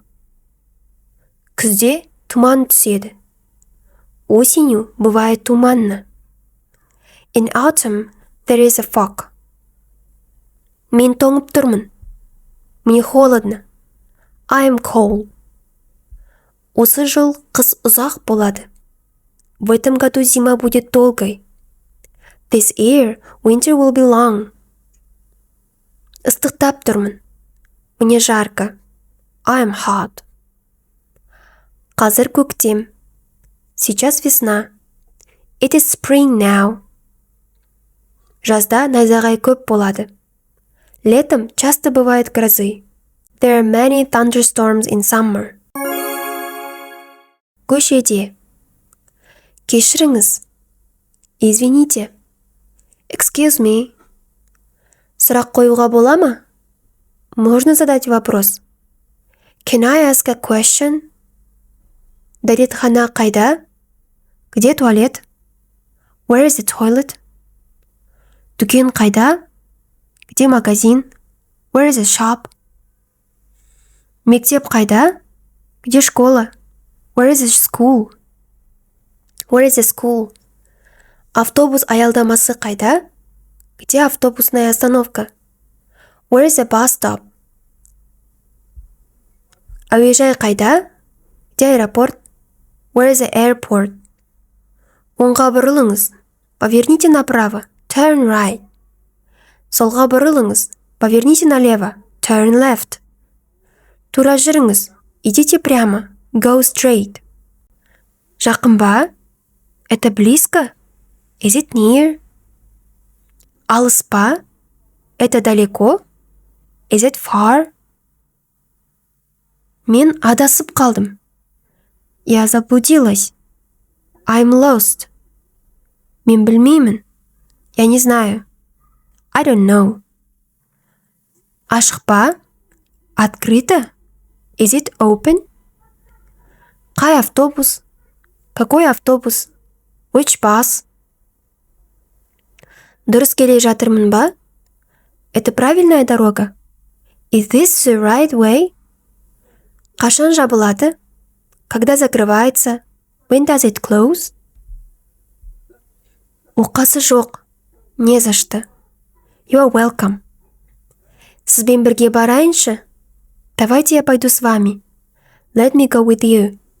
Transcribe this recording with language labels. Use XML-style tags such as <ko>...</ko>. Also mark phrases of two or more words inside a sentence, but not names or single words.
<kk>Күзде тұман түседі.</kk> <ru>Осенью бывает туманно.</ru> <en>In autumn, there is a fog.</en> <kk>Мен тоңып тұрмын.</kk> <ru>Мне холодно.</ru> <en>I am cold.</en> <kk>Осы жыл қыс ұзақ болады.</kk> <ru>В этом году зима будет долгой.</ru> <en>This year, winter will be long.</en> <kk>Ыстықтап тұрмын.</kk> <ru>Мне жарко.</ru> <en>I am hot.</en> <kk>Қазір көктем.</kk> <ru>Сейчас весна.</ru> <en>It is spring now.</en> <kk>Жазда найзағай көп болады.</kk> <ru>Летом часто бывает грозы.</ru> <en>There are many thunderstorms in summer.</en> <kk>Көшеде. Кешіріңіз.</kk> <ru>Извините.</ru> <en>Excuse me.</en> <kk>Сұрақ қоюға бола ма?</kk> <ru>Можно задать вопрос.</ru> <en>Can I ask a question?</en> <kk>Дәретхана қайда?</kk> <ru>Где туалет?</ru> <en>Where is the toilet?</en> <kk>Дүкен қайда?</kk> <ru>Где магазин?</ru> <en>Where is the shop?</en> <kk>Мектеп қайда?</kk> <ru>Где школа?</ru> <en>Where is the school? Where is the school?</en> <kk>Автобус аялдамасы қайда?</kk> <ru>Где автобусная остановка?</ru> <en>Where is the bus stop?</en> <kk>Әуежай қайда?</kk> <ru>Где аэропорт?</ru> <en>Where is the airport?</en> <kk>Оңға бұрылыңыз.</kk> <ru>Поверните направо.</ru> <en>Turn right.</en> <kk>Солға бұрылыңыз.</kk> <ru>Поверните налево.</ru> <en>Turn left.</en> <kk>Тура жүріңіз.</kk> <ru>Идите прямо.</ru> <en>Go straight.</en> <kk>Жақын ба?</kk> <ru>Это близко?</ru> <en>Is it near?</en> <kk>Алыс па?</kk> <ru>Это далеко?</ru> <en>Is it far?</en> <kk>Мен адасып қалдым.</kk> <ru>Я заблудилась.</ru> <en>I'm lost.</en> <kk>Мен білмеймін.</kk> <ru>Я не знаю.</ru> <en>I don't know.</en> <kk>Ашық па?</kk> <ru>Открыто?</ru> <en>Is it open?</en> <kk>Қай автобус?</kk> <ru>Какой автобус?</ru> <en>Which bus?</en> <kk>Дұрыс келе жатырмын ба?</kk> <ru>Это правильная дорога?</ru> <en>Is this the right way?</en> <kk>Қашан жабылады?</kk> <ru>Когда закрывается?</ru> <en>When does it close?</en> <kk>Оқасы жоқ.</kk> <ru>Не за что.</ru> <en>You are welcome.</en> <kk>Сізбен бірге барайыншы?</kk> <ru>Давайте я пойду с вами.</ru> <en>Let me go with you.</en>